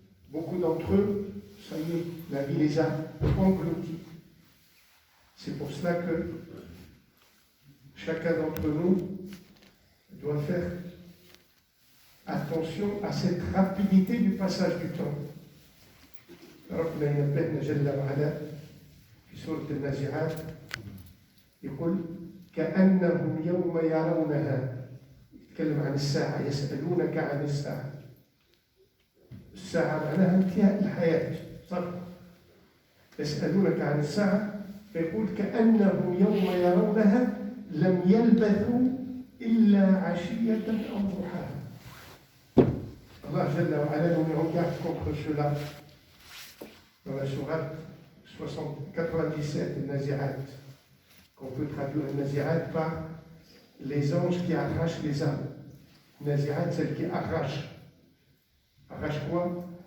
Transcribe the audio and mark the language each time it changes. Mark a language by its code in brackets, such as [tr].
[fr] Beaucoup d'entre eux, ça y est, la vie les a engloutis. C'est pour cela que chacun d'entre nous doit faire attention à cette rapidité du passage du temps. [ar] ربنا ينبهنا جل وعلا في سورة النازعات يقول كأنهم يوم يرونها، يتكلم عن الساعة، يسألونك عن الساعة. الساعة معناها انتهاء الحياة، صح؟ يسألونك عن الساعة فيقول كأنهم يوم يرونها لم يلبثوا إلا عشية أو ضحاها. [fr] Allah Jalla wa Ala nous met en garde contre cela dans la sourate 97 de Nazirat, qu'on peut traduire Nazirat par les anges qui arrachent les âmes. Nazirat, celle qui arrache. Arrache quoi?